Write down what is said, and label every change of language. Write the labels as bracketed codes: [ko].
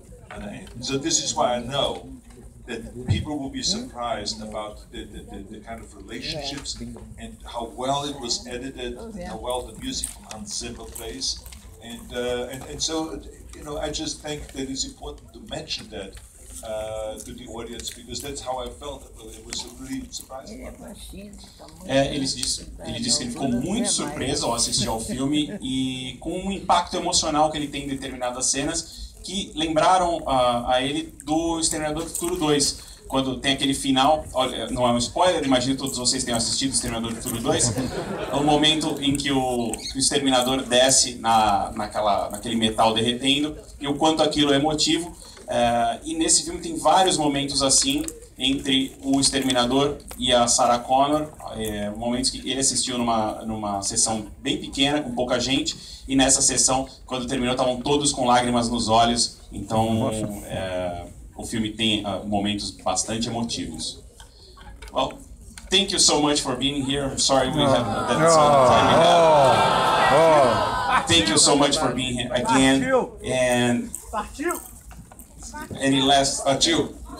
[en] And so this is why I know that people will be surprised about the kind of relationships and how well it was edited, and how well the music from Hans Zimmer plays. And so, I just think that it's important to mention that to the audience, because that's how I felt. It was really surprising. [pt] Ele disse que ele ficou muito surpreso ao assistir ao filme e com o impacto emocional que ele tem em determinadas cenas que lembraram a ele do Exterminador Futuro 2, quando tem aquele final, olha, não é um spoiler, imagino que todos vocês tenham assistido Exterminador Futuro 2, é o momento em que o Exterminador desce naquele metal derretendo, e o quanto aquilo é emotivo. E nesse filme tem vários momentos assim, entre o Exterminador e a Sarah Connor, momentos que ele assistiu numa sessão bem pequena, com pouca gente, e nessa sessão, quando terminou, estavam todos com lágrimas nos olhos, então o filme tem momentos bastante emotivos. [en] Well, thank you so much for being here. I'm sorry we have that time we have. Thank you so much for being here again. And any last partiu?